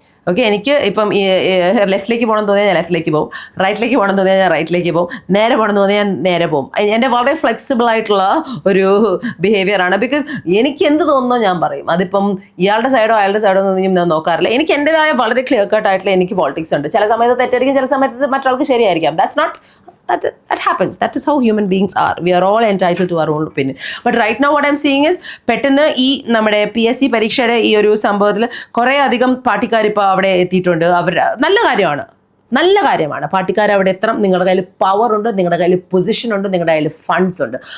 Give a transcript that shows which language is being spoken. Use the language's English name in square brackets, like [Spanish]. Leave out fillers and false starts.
[Malayalam] Okay, എനിക്ക് ഇപ്പം ലെഫ്റ്റിലേക്ക് പോകണമെന്ന് തോന്നിയാൽ ഞാൻ ലെഫ്റ്റിലേക്ക് പോകും, റൈറ്റിലേക്ക് പോകണമെന്ന് തോന്നിയാൽ ഞാൻ റൈറ്റിലേക്ക് പോകും, നേരെ പോകണമെന്ന് തോന്നിയാൽ ഞാൻ നേരെ പോകും. എൻ്റെ വളരെ ഫ്ലെക്സിബിൾ ആയിട്ടുള്ള ഒരു ബിഹേവിയറാണ്. ബിക്കോസ് എനിക്ക് എന്ത് തോന്നുന്നോ ഞാൻ പറയും. അതിപ്പം ഇയാളുടെ സൈഡോ അയാളുടെ സൈഡോ ഒന്നും ഞാൻ നോക്കാറില്ല. എനിക്ക് എൻ്റെതായ വളരെ ക്ലിയർ കട്ട് ആയിട്ടുള്ള എനിക്ക് പോളിറ്റിക്സ് ഉണ്ട്. ചില സമയത്ത് തെറ്റായിരിക്കും, ചില സമയത്ത് മറ്റൊരാൾക്ക് ശരിയായിരിക്കാം. [English] That's not that happens. That is how human beings are. We are all entitled to our own opinion. But right now what I'm seeing is, [Malayalam] പെട്ടെന്ന് ഈ നമ്മുടെ PSC പരീക്ഷയുടെ ഈ ഒരു സംഭവത്തിൽ കുറേ അധികം പാർട്ടിക്കാർ ഇപ്പോൾ അവിടെ എത്തിയിട്ടുണ്ട്. അവർ നല്ല കാര്യമാണ്. പാർട്ടിക്കാർ അവിടെ എത്തണം. നിങ്ങളുടെ കയ്യിൽ പവർ ഉണ്ട്, നിങ്ങളുടെ കയ്യിൽ പൊസിഷൻ ഉണ്ട്, നിങ്ങളുടെ കയ്യിൽ ഫണ്ട്സ് ഉണ്ട്.